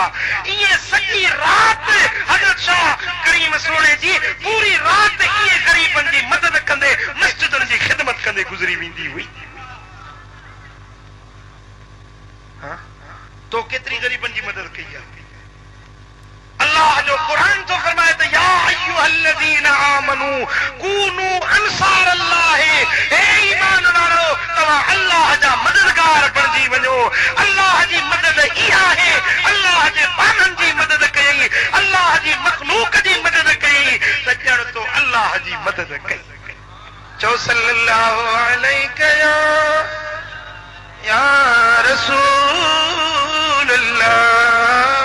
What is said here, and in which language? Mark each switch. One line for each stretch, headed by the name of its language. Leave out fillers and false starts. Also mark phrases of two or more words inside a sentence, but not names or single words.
Sindhi: ईअं सॼी राति हज़रत शाह करीम सोणे जी पूरी राति ईअं ग़रीबनि जी मदद कंदे मस्जिदनि जी ख़िदमत कंदे गुज़री वेंदी हुई। तो केतिरी ग़रीबनि जी मदद कई आहे। अल्लाह जो कुरान तो फरमाए त
Arabic: يا أيها الذين آمنوا كونوا أنصار الله,
Sindhi: हे ईमान वारो तव्हां अल्लाह जा मददगार बणिजी वञो। अल्लाह जी मदद इहा आहे, अल्लाह जे पाननि जी मदद कई, अल्लाह जी मखलूक जी मदद कई त ॼण तो अल्लाह जी मदद कई।
Arabic: चओ صلى الله عليه يا رسول الله.